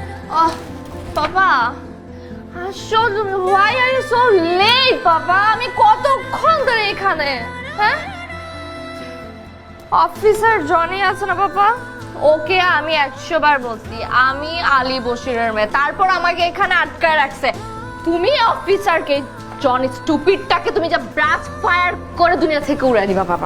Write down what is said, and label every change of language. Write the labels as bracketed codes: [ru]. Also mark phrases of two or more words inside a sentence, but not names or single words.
[en] Oh, Papa, why are you so late, Papa? [bn] আমি কতক্ষণ ধরে এখানে, হ্যাঁ? অফিসার জনি আছে না বাবা, ওকে আমি 100 বার বলছি আমি আলী বশিরের মেয়ে, তারপর আমাকে এখানে আটকায় রাখছে। তুমি অফিসারকে জনি স্টুপিডটাকে তুমি যা [en] brush fire [bn] করে দুনিয়া থেকে উড়াই দিবা বাবা।